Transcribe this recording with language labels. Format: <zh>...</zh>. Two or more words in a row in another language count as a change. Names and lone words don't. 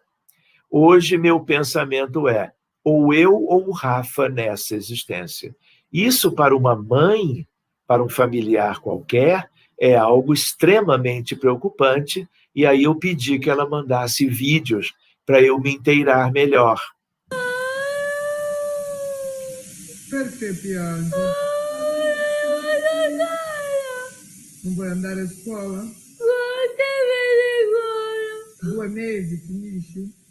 <pt>Hoje, meu pensamento é, ou eu ou o Rafa nessa existência. Isso, para uma mãe, para um familiar qualquer, é algo extremamente preocupante, e aí eu pedi que ela mandasse vídeos para eu me inteirar melhor.</pt> <it>Perché piangi? Non vuoi andare a scuola? 2 mesi, finisci?</it>